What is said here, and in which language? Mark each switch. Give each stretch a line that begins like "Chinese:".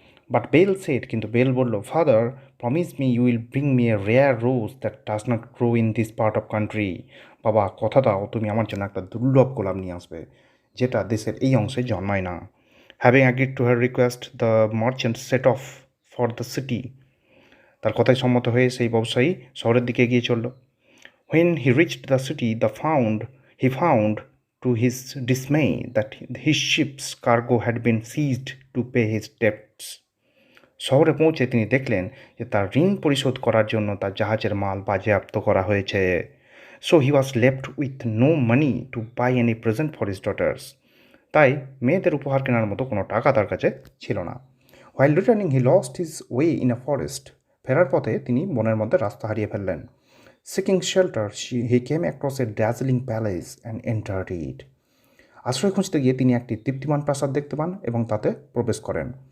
English: but Belle said,
Bangla: কিন্তু bell বলল,
English: Father promise me you will bring me a rare rose that does not grow in this part of country.
Bangla: বাবা, কথা দাও তুমি আমার জন্য একটা দুর্লভ গোলাপ নিয়ে আসবে, যেটা দেশের এই অংশে জন্মায় না।
English: Having agreed to her request, the merchant set off for the city.
Bangla: তার কথায় সম্মত হয়ে সেই ব্যবসায়ী শহরের দিকে এগিয়ে চলল।
English: When he reached the city, he found to his dismay that his ship's cargo had been seized to pay his debts.
Bangla: শহরে পৌঁছে তিনি দেখলেন যে তার ঋণ পরিশোধ করার জন্য তার জাহাজের মাল বাজেয়াপ্ত করা হয়েছে।
English: So he was left with no money to buy any present for his daughters.
Bangla: তাই মেয়েদের উপহার কেনার মতো কোনো টাকা তার কাছে ছিল না।
English: While returning he lost his way in a forest.
Bangla: ফেরার পথে তিনি বনের মধ্যে রাস্তা হারিয়ে ফেললেন।
English: Seeking shelter, he came across a dazzling palace and entered it.
Bangla: আশ্রয় খুঁজতে গিয়ে তিনি একটি দীপ্তিমান প্রাসাদ দেখতে পান এবং তাতে প্রবেশ করেন।